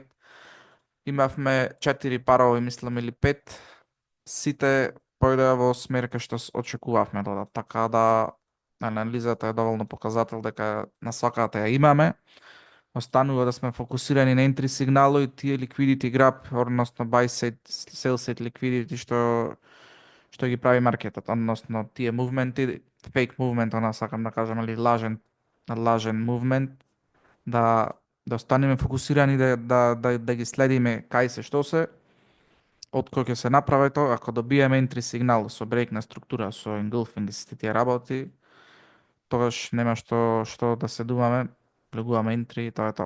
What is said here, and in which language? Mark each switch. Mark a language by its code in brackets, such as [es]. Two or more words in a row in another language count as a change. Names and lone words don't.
[mk] Имавме 4 парови, мислам, или 5. Сите појдеа во смер кај што очекувавме да одат, така да анализата е доволно показател дека насоката ја имаме. Останува да сме фокусирани на entry сигнало и тие [en] liquidity grab, [mk] односно [en] buy side, sell side liquidity [mk] што ги прави маркетот, односно тие мувменти, [en] fake movement, [mk] она сакам да кажам, или лажен мувмент, да останеме фокусирани да ги следиме кај се што се, од кој ќе се направи тоа, ако добиеме entry сигнал со брейк на структура, со engulfing и сите тие работи, тогаш нема што да се думаме, влегуваме entry и тоа е тоа.